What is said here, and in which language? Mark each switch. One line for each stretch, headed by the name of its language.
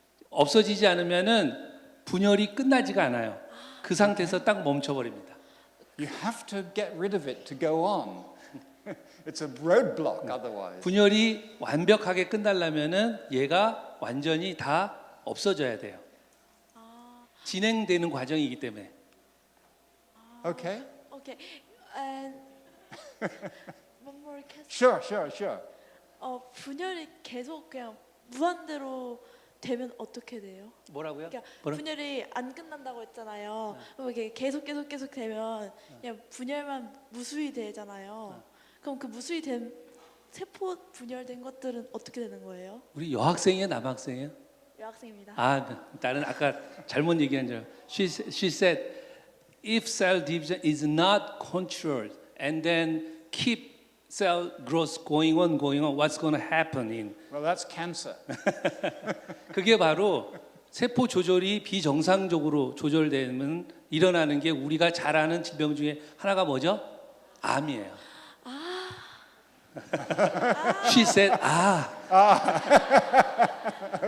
Korean: 없어지지 않으면은 분열이 끝나지가 않아요. 그 상태에서 딱 멈춰버립니다.
English: You have to get rid of it to go on. It's a roadblock otherwise.
Korean: 분열이 완벽하게 끝나려면은 얘가 완전히 다 없어져야 돼요. 진행되는 과정이기 때문에.
English: Okay? okay. And one more question. Sure.
Korean: 분열이 계속 그냥 무한대로 되면 어떻게 돼요? 뭐라고요? 그러니까 분열이 안 끝난다고 했잖아요. 그럼 이게 계속 되면 그냥 분열만 무수히 되잖아요. 그럼 그 무수히 된 세포 분열된 것들은 어떻게 되는 거예요? 우리 여학생이에요, 남학생이에요? 여학생입니다. 나는 아까 잘못 얘기한 줄.
English: She said, if cell division is not controlled and then keep cell growth going on, what's going to happen in? Well, that's cancer.
Korean: 그게 바로 세포 조절이 비정상적으로 조절되면 일어나는 게 우리가 잘 아는 질병 중에 하나가 뭐죠? 암이에요.
English: She said, Thank you